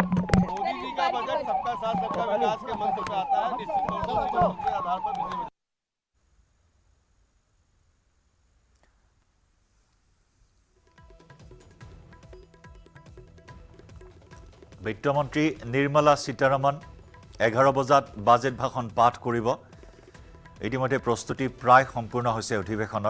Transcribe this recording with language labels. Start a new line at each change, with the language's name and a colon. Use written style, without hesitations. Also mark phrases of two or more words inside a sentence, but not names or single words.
Hindi: मोदी जी का बजट सबका साथ सबका विकास के मंत्र से आता है। निश्चित तौर से उसी मंत्र के आधार पर
Assamese: বিত্তমন্ত্ৰী নিৰ্মলা সীতাৰমণ 11 বজাত বাজেট ভাষণ পাঠ কৰিব। ইতিমধ্যে প্ৰস্তুতি প্ৰায় সম্পূৰ্ণ হৈছে অধিৱেশনৰ।